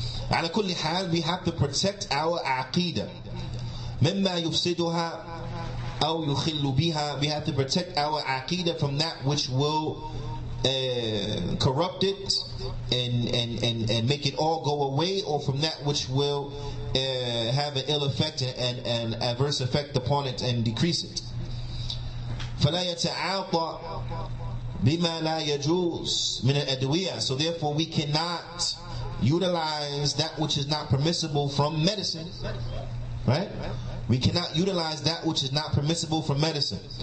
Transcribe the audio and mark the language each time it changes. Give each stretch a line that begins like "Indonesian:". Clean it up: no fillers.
Arabic: Ala kulli hal,
English: we have to protect our Aqeedah.
Arabic: Mimma yufsiduha aw yukhillu biha,
English: we have to protect our Aqeedah from that which will corrupt it and make it all go away, or from that which will have an ill effect and adverse effect upon it and decrease it.
Arabic: فلا يتعاطى بما لا يجوز من الأدوية.
English: So therefore we cannot utilize that which is not permissible from medicine, right? We cannot utilize that which is not permissible from medicine.